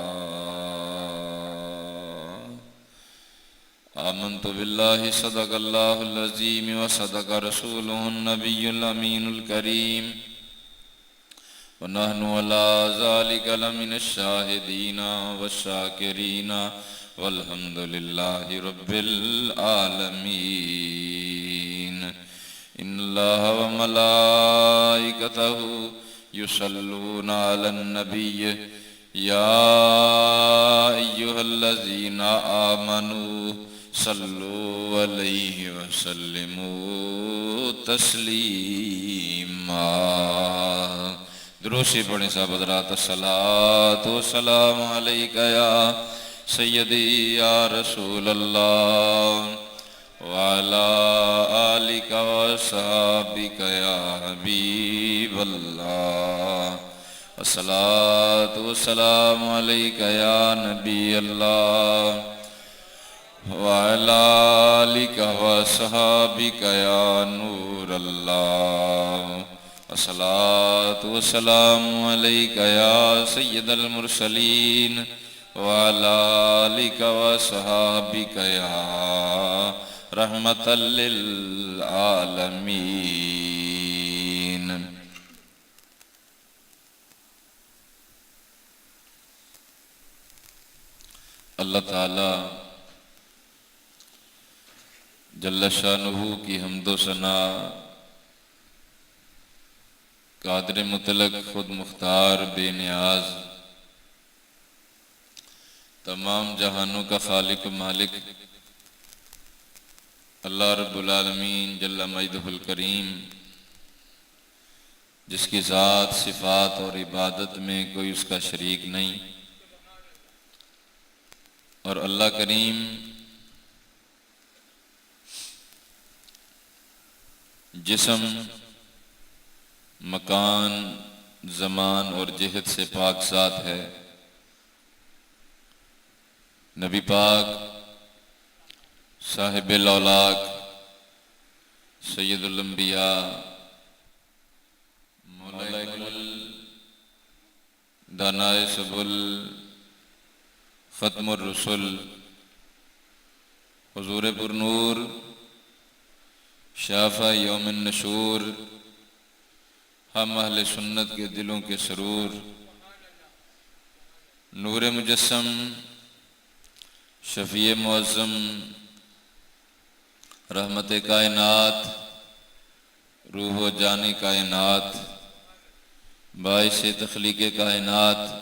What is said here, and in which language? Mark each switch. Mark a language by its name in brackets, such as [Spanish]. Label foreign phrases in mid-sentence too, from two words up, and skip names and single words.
[Arabic] آمنت بالله صدق الله العظيم وصدق رسوله النبي الأمين الكريم ونحن على ذلك لمن الشاهدين والشاكرين والحمد لله رب العالمين إن الله وملائكته يصلون على النبي يا أيها الذين آمنوا صلوا عليه وسلموا تسليما [Urdu] درود پڑھیں صاحب حضرات [Arabic] الصلاة والسلام عليك يا سيدي يا رسول الله وعلى آلك وأصحابك يا حبيب الله الصلاة والسلام عليك يا نبي الله وعلى آلك وأصحابك يا نور الله الصلاة والسلام عليك يا سيد المرسلين وعلى آلك وأصحابك يا رحمة للعالمين. [Urdu] اللہ تعالیٰ [Arabic] جل شانه [Urdu] کی حمد و ثنا قادر مطلق خود مختار بے نیاز تمام جہانوں کا خالق مالک [Arabic] الله رب العالمين جل مجده الكريم [Urdu] جس کی ذات صفات اور عبادت میں کوئی اس کا شریک نہیں اور اللہ کریم جسم مکان زمان اور جہت سے پاک سات ہے. نبی پاک صاحب لولاک سید الانبیاء مولاکل دانائے سبل ختم الرسل حضور پرنور شافع یوم نشور، ہم اہل سنت کے دلوں کے سرور، نور مجسم شفیع معظم، رحمت کائنات، روح و جان کائنات، باعث تخلیق کائنات,